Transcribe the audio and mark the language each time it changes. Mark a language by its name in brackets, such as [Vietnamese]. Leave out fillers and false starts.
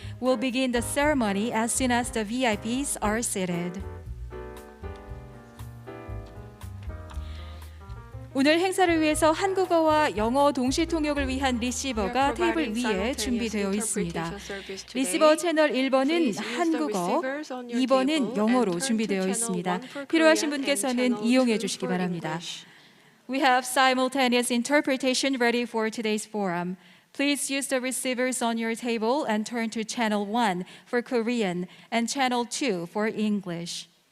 [English] We'll begin the ceremony as soon as the VIPs are seated. [Korean] 오늘 행사를 위해서 한국어와 영어 동시 통역을 위한 리시버가 테이블 위에 준비되어 있습니다. 리시버 채널 1번은 한국어, 2번은 영어로 준비되어 있습니다. 필요하신 분께서는 이용해 주시기 바랍니다. [English] We have simultaneous interpretation ready for today's forum. Please use the receivers on your table and turn to channel 1 for Korean and channel 2 for English.